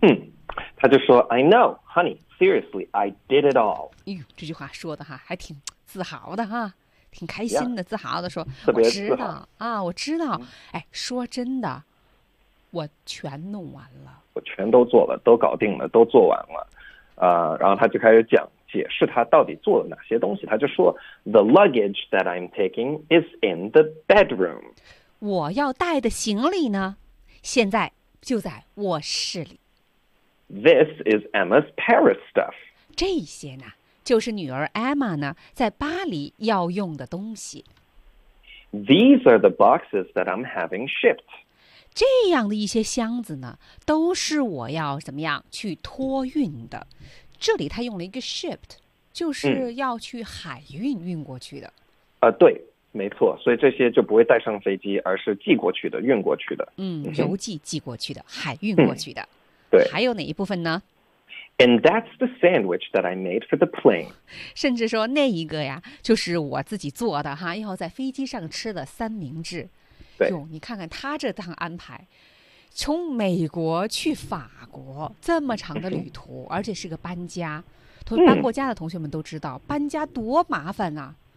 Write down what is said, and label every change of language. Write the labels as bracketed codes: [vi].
[zh] 嗯，他就说 [en] ，I know, honey, seriously, I did it all. [zh] 哎呦，这句话说的哈，还挺自豪的哈。挺开心的， [en] yeah. [zh] 自豪的说，特别我知道啊，我知道。哎，说真的。我全弄完了，我全都做了，都搞定了，都做完了，然后他就开始讲解释他到底做了哪些东西。他就说 [en] ，The luggage that I'm taking is in the bedroom。 [zh] 我要带的行李呢，现在就在卧室里。 [en] This is Emma's Paris stuff。 [zh] 这些呢，就是女儿 Emma 呢在巴黎要用的东西。 [en] These are the boxes that I'm having shipped。 [zh] 这样的一些箱子呢，都是我要怎么样去托运的。这里他用了一个 shipped， 就是要去海运运过去的。嗯、对，没错。所以这些就不会带上飞机，而是寄过去的、运过去的。嗯，邮寄寄过去的，海运过去的。嗯、对。还有哪一部分呢 [en] ？And that's the sandwich that I made for the plane。 [zh] 甚至说那一个呀，就是我自己做的哈，要在飞机上吃的三明治。哟，你看看他这趟安排，从美国去法国这么长的旅途，而且是个搬家，搬过家的同学们都知道，搬家多麻烦啊！